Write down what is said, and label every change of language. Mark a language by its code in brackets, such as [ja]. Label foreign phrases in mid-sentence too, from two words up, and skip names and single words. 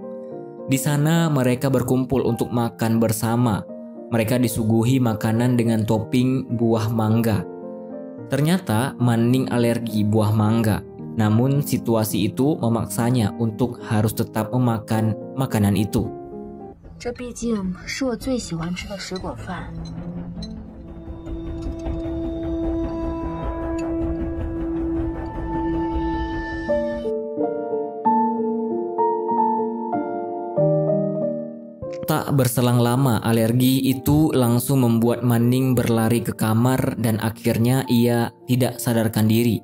[id] Di sana mereka berkumpul untuk makan bersama. Mereka disuguhi makanan dengan topping buah mangga. Ternyata Manning alergi buah mangga. Namun situasi itu memaksanya untuk harus tetap memakan makanan itu. [zh] 这毕竟是我最喜欢吃的水果饭。 [id] Tak berselang lama, alergi itu langsung membuat Manning berlari ke kamar dan akhirnya ia tidak sadarkan diri.